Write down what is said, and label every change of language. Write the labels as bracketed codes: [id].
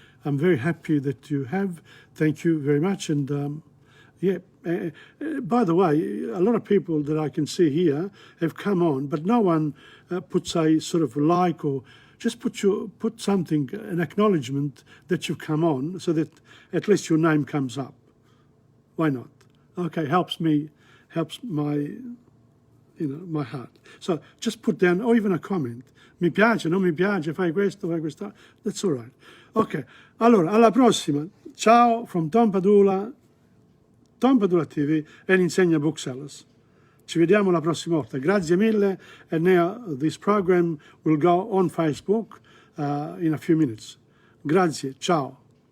[en] I'm very happy that you have. Thank you very much. And by the way, a lot of people that I can see here have come on, but no one puts a sort of like, or just put something, an acknowledgement that you've come on, so that at least your name comes up. Why not? Okay, helps my, my heart. So just put down, or even a comment. [it] Mi piace, non mi piace, fai questo, fai questa. That's all right. Ok, allora, alla prossima. [en] Ciao from TomPadulaTV and Insegna Booksellers. [it] Ci vediamo la prossima volta. Grazie mille. [en] And now this program will go on Facebook in a few minutes. [it] Grazie. Ciao.